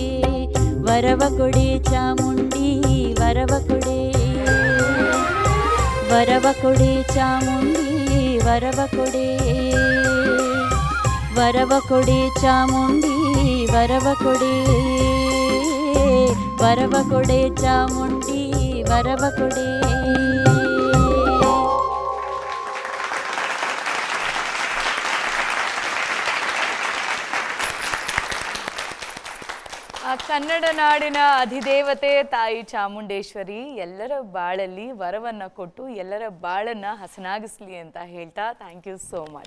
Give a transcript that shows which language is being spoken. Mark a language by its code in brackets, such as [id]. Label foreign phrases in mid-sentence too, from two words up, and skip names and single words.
[kn] ವರವ ಕೊಡೆ ಚಾಮುಂಡಿ ವರವ ಕೊಡೆ, ವರವ ಕೊಡೆ ಚಾಮುಂಡಿ ವರವ ಕೊಡೆ. ವರವ ಕೊಡೆ ಚಾಮುಂಡಿ ವರವ ಕೊಡೆ, ವರವ ಕೊಡೆ ಚಾಮುಂಡಿ ವರವ ಕೊಡೆ. ಕನ್ನಡ ನಾಡಿನ ಅಧಿದೇವತೆ ತಾಯಿ ಚಾಮುಂಡೇಶ್ವರಿ ಎಲ್ಲರ ಬಾಳಲ್ಲಿ ವರವನ್ನ ಕೊಟ್ಟು ಎಲ್ಲರ ಬಾಳನ್ನ ಹಸನಾಗಿಸ್ಲಿ ಅಂತ ಹೇಳ್ತಾ [en] thank you so much.